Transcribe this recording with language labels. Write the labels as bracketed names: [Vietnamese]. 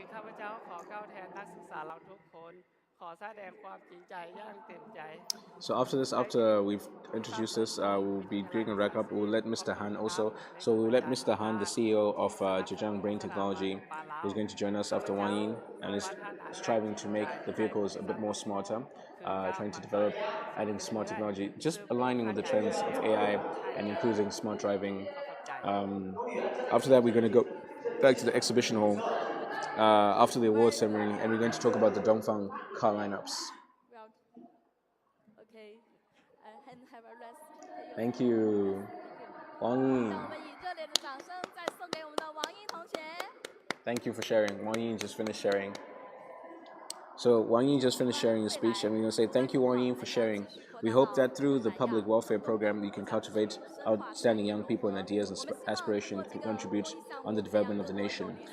[Thai] ข้าพเจ้าขอกล่าวแทนนักศึกษาเราทุกคนขอแสดงความจริงใจอย่างเต็มใจ [English] So after we've introduced this, we'll be doing a wrap up. We'll let Mr. Han also. So we'll let Mr. Han, the CEO of Zhejiang Brain Technology, who's going to join us after Wang Yin, and is striving to make the vehicles a bit more smarter, trying to develop, adding smart technology, just aligning with the trends of AI and including smart driving. After that, we're going to go back to the exhibition hall after the award ceremony, and we're going to talk about the Dongfang car lineups. Okay, and have a rest. Thank you. Wang Yin. [Chinese] 让我们以热烈的掌声再送给我们的王英同学。 [English] Thank you for sharing. Wang Yin just finished sharing. So Wang Yin just finished sharing his speech, and we're going to say thank you, Wang Yin, for sharing. We hope that through the public welfare program, you can cultivate outstanding young people and ideas and aspiration to contribute on the development of the nation.